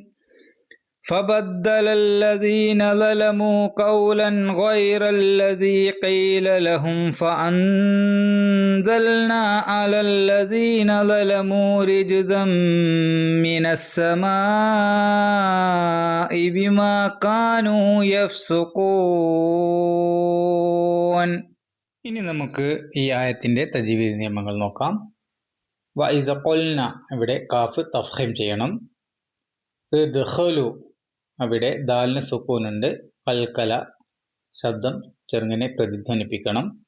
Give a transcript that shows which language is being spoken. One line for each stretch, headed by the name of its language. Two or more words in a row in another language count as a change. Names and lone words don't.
Arabic: فبدل الذين ظلموا قولا غير الذي قيل لهم فأنزلنا على الذين ظلموا رجزا من السماء بما كانوا يفسقون.
Malayalam: ഇനി നമുക്ക് ഈ ആയത്തിന്റെ തജ്വീദ് നിയമങ്ങൾ നോക്കാം.
Arabic: وإذ قلنا,
Malayalam: ഇവിടെ കാഫ് തഫ്ഖീം ചെയ്യണം. ഇദ്ഖുലു, അവിടെ ദാലിന് സുക്കൂനുണ്ട്. കൽക്കല ശബ്ദം ചെറുങ്ങനെ പ്രതിധ്വനിപ്പിക്കണം.